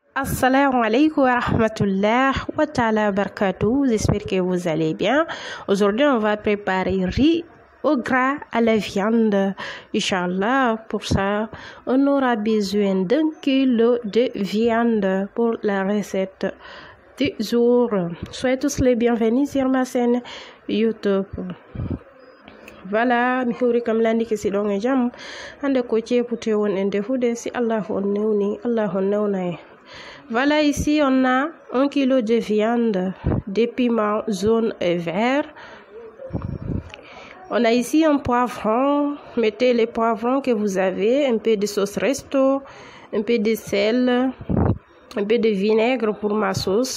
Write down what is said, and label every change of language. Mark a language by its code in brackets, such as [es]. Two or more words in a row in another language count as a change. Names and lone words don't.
[ar] السلام عليكم و رحمة الله و تعالى بركاته. [fr] J'espère que vous allez bien. Aujourd'hui, on va préparer riz au gras à la viande. Inch'Allah, pour ça, on aura besoin d'1 kilo de viande pour la recette du jour. Soyez tous les bienvenus sur ma chaîne YouTube. Voilà, [ff] mi hawri kam landike si ɗon e jam hande ko ceepute won en defude si Allah on newni Allah on newna. [fr] Voilà, ici on a 1 kilo de viande, des piments jaunes et verts. On a ici un poivron, mettez les poivrons que vous avez, un peu de sauce resto, un peu de sel, un peu de vinaigre pour ma sauce.